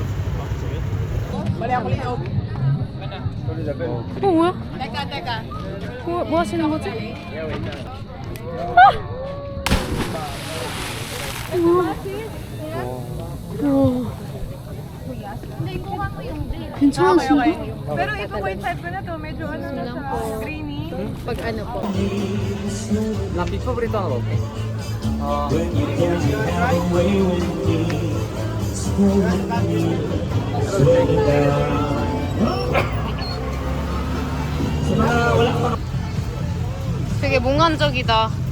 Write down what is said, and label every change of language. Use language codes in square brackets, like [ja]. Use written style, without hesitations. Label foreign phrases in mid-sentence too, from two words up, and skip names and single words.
[ko] 뭐야? 뭐 하시는 거지? 괜찮으신가? [tl] Pero ito [en] white type [tl] ko na to, medyo ano na siya, creamy. Pag ano po. [ko] 나 비퍼브리또 하나 넣을게. 되게 몽환적이다.